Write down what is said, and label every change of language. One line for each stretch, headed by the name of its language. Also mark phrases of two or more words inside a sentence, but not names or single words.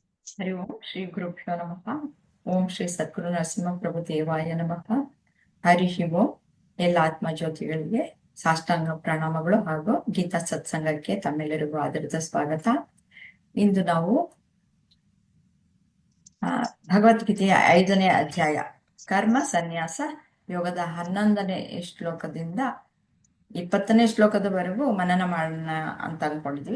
Sanskrit: ಹರಿ ಓಂ ಶ್ರೀ ಗುರುಭ್ಯೋ ನಮಃ. ಓಂ ಶ್ರೀ ಸದ್ಗುರು ನರಸಿಂಹಪ್ರಭು ದೇವಾಯ ನಮಃ. ಹರಿ ಓಂ.
Kannada: ಎಲ್ಲ ಆತ್ಮಜ್ಯೋತಿಗಳಿಗೆ ಸಾಷ್ಟಾಂಗ ಪ್ರಣಾಮಗಳು ಹಾಗೂ ಗೀತಾ ಸತ್ಸಂಗಕ್ಕೆ ತಮ್ಮೆಲ್ಲರಿಗೂ ಆದರದ ಸ್ವಾಗತ. ಇಂದು ನಾವು ಭಗವದ್ಗೀತೆಯ 5ನೇ ಅಧ್ಯಾಯ ಕರ್ಮ ಸನ್ಯಾಸ ಯೋಗದ 11ನೇ ಶ್ಲೋಕದಿಂದ 20ನೇ ಶ್ಲೋಕದವರೆಗೂ ಮನನ ಮಾಡೋಣ ಅಂತ ಅನ್ಕೊಂಡಿದ್ವಿ.